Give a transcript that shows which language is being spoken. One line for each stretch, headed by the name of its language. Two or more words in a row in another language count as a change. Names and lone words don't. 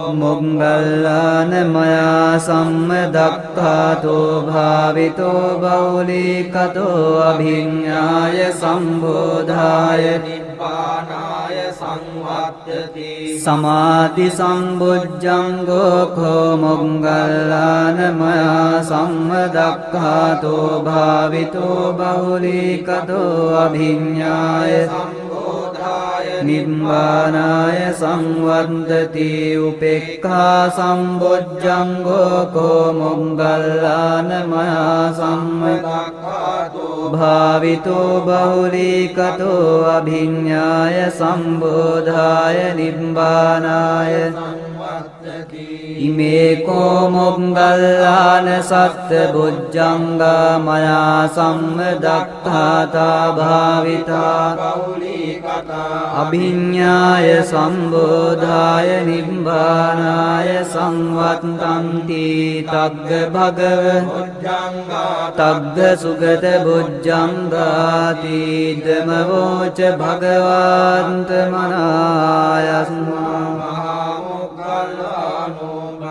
Pali: මොග්ගල්ලාන මයා සම්මදක්ඛාතෝ භාවිතෝ බහුලීකතෝ අභිඤ්ඤාය සම්බෝධාය නිබ්බානාය සංවත්තති සමාධි සම්බොජ්ජංගෝ කෝ මොග්ගල්ලාන මයා සම්මදක්ඛාතෝ භාවිතෝ බහුලීකතෝ අභිඤ්ඤාය නිබ්බානාය සංවත්තති උපේක්ඛා සම්බොජ්ජංගෝ කෝ මොග්ගල්ලාන මයා සම්මදක්ඛාතෝ භාවිතෝ බහුලීකතෝ අභිඤ්ඤාය සම්බෝධාය නිබ්බානාය ඉමේ කෝ මොග්ගල්ලාන සත්ත බොජ්ජංගා මයා සම්මදක්ඛාතා භාවිතා අභිඤ්ඤාය සම්බෝධාය නිබ්බානාය සංවත්තන්ති තග්ග භගව තග්ග සුගත බොජ්ජංගාති ධමවෝච භගවන්ත මනායස්මා මහා මොග්ගල්ලානෝ